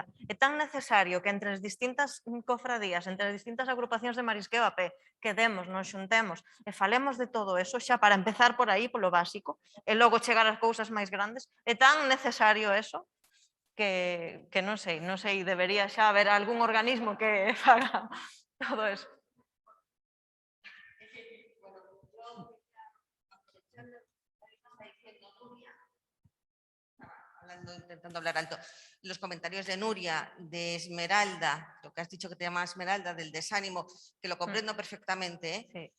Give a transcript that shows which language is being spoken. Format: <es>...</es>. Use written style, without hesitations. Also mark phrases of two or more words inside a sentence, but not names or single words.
<gl>É tan necesario que entre as distintas cofradías, entre as distintas agrupacións de marisqueo a pé, quedemos, nos xuntemos e falemos de todo eso, xa para empezar por aí, polo básico, e logo chegar ás cousas máis grandes. É tan necesario eso que non sei, debería xa haber algún organismo que faga todo eso.</gl> <es>Intentando hablar alto. Los comentarios de Nuria, de Esmeralda, lo que has dicho que te llama Esmeralda, del desánimo, que lo comprendo perfectamente.</es>